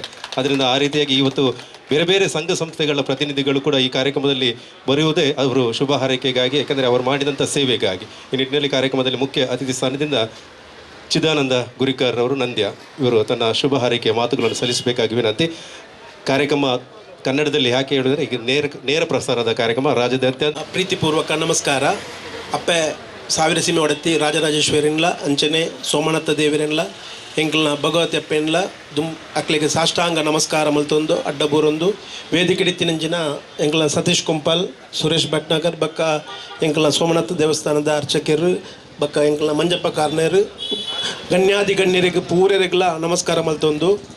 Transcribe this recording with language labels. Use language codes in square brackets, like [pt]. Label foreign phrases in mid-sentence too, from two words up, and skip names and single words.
[kn] ಅದರಿಂದ ಆ ರೀತಿಯಾಗಿ ಇವತ್ತು ಬೇರೆ ಬೇರೆ ಸಂಘ ಸಂಸ್ಥೆಗಳ ಪ್ರತಿನಿಧಿಗಳು ಕೂಡ ಈ ಕಾರ್ಯಕ್ರಮದಲ್ಲಿ ಬರೆಯುವುದೇ ಅವರು ಶುಭ ಹಾರೈಕೆಗಾಗಿ, ಯಾಕಂದರೆ ಅವರು ಮಾಡಿದಂಥ ಸೇವೆಗಾಗಿ. ಈ ನಿಟ್ಟಿನಲ್ಲಿ ಕಾರ್ಯಕ್ರಮದಲ್ಲಿ ಮುಖ್ಯ ಅತಿಥಿ ಸ್ಥಾನದಿಂದ ಚಿದಾನಂದ ಗುರಿಕಾರ್ ಅವರು ನಂದ್ಯ ಇವರು ತನ್ನ ಶುಭ ಹಾರೈಕೆಯ ಮಾತುಗಳನ್ನು ಸಲ್ಲಿಸಬೇಕಾಗಿ ವಿನಂತಿ. ಕಾರ್ಯಕ್ರಮ ಕನ್ನಡದಲ್ಲಿ ಯಾಕೆ ಹೇಳಿದರೆ ಈಗ ನೇರ ಪ್ರಸಾರದ ಕಾರ್ಯಕ್ರಮ ರಾಜ್ಯಾದ್ಯಂತ. ಪ್ರೀತಿಪೂರ್ವಕ ನಮಸ್ಕಾರ. [tcy] ಅಪ್ಪೆ ಸಾವಿರ ಸೀಮೆ ಒಡತಿ ರಾಜರಾಜೇಶ್ವರಿನ್ಲ ಅಂಚನೆ ಸೋಮನಾಥ ದೇವರಿನ್ಲ ಎಂಕಲ್ನ ಭಗವತಿ ಅಪ್ಪೆನ್ಲ ಅಕ್ಲಿಗೆ ಸಾಷ್ಟಾಂಗ ನಮಸ್ಕಾರ ಮಲ್ತೊಂದು ಅಡ್ಡಬೂರೊಂದು ವೇದಿಕೆಡಿತ್ತಿನಂಚಿನ ಎಂಕಲ್ನ ಸತೀಶ್ ಕುಂಪಲ್, ಸುರೇಶ್ ಭಟ್ನಾಗರ್ ಬಕ್ಕ ಎಂಕಲ್ನ ಸೋಮನಾಥ ದೇವಸ್ಥಾನದ ಅರ್ಚಕರು ಬಕ್ಕ ಎಂಕಲ್ನ ಮಂಜಪ್ಪ ಕಾರ್ನೇರು ಗಣ್ಯಾದಿ ಗಣ್ಯರಿಗೆ ಪೂರ್ಯರಿಗೆಲ್ಲ ನಮಸ್ಕಾರ ಮಲ್ತೊಂದು